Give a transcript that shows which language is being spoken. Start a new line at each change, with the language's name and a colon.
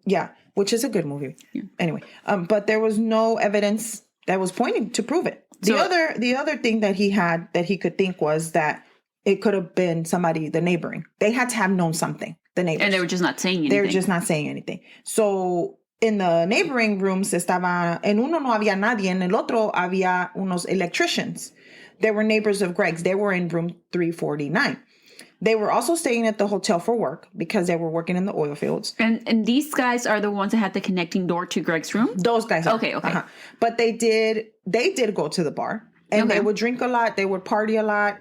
English: Yeah, which is a good movie. Yeah. Anyway, but there was no evidence that was pointing to prove it. The other thing that he had that he could think was that it could have been somebody, the neighboring. They had to have known something, the neighbors. And they were just not saying anything. They were just not saying anything. So In the neighboring rooms
Spanish: en uno no había nadie, en el otro había unos electricians.
English: They were neighbors of Greg's. They were in room 349. They were also staying at the hotel for work because they were working in the oil fields. And these guys are the ones that had the connecting door to Greg's room? Those guys are. Okay. But they did go to the bar. And they would drink a lot. They would party a lot.